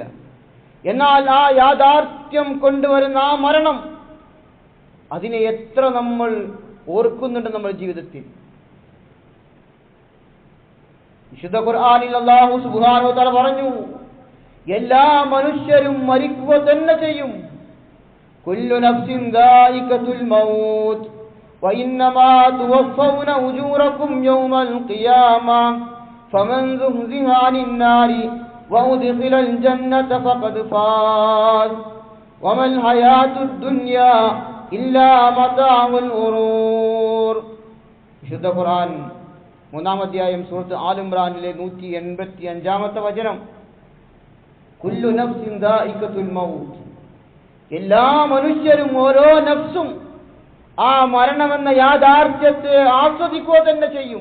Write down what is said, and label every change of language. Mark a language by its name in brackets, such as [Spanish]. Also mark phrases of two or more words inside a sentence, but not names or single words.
[Malayalam] എന്നാൽ ആ യാഥാർത്ഥ്യം കൊണ്ടുവരുന്ന ആ മരണം, അതിനെ എത്ര നമ്മൾ ഓർക്കുന്നുണ്ട് നമ്മുടെ ജീവിതത്തിൽ? വിശുദ്ധ ഖുർആനിൽ [Arabic] الله سبحانه وتعالى [Malayalam] പറഞ്ഞു, എല്ലാ മനുഷ്യരും മരിക്കുക തന്നെ ചെയ്യും. [Arabic] كل نفس ذائقة الموت وإنما توفون أجوركم يوم القيامة فمن زحزح عن النار وأدخل الجنة فقد فاز وما الحياة الدنيا إلا متاع الغرور. [Malayalam] വിശുദ്ധ ഖുർആൻ 3-ാം അധ്യായം സൂറത്ത് ആൽ ഇംറാനിലെ 185-ാമത്തെ വചനം, [Arabic] كل نفس ذائقة الموت, [Malayalam] എല്ലാ മനുഷ്യരും ഓരോ നഫ്സും ആ മരണമെന്ന യാഥാർത്ഥ്യത്തെ ആസ്വദിക്കുക തന്നെ ചെയ്യും.